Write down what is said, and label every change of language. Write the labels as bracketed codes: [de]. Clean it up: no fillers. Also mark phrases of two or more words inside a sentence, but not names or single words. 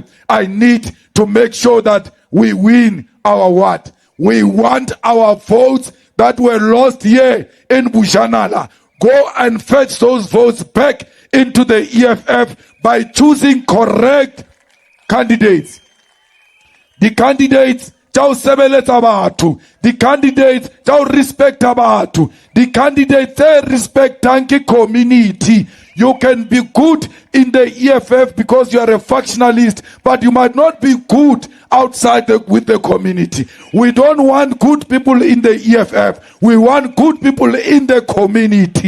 [en] I need to make sure that we win our what? We want our votes that were lost here in Bushanala. Go and fetch those votes back into the EFF by choosing correct candidates. The candidates [st] tau sebeletsa batho, [en] the candidates [st] tau respect batho, [en] the candidates they respect ke community. You can be good in the EFF because you are a factionalist, but you might not be good outside with the community. We don't want good people in the EFF. We want good people in the community.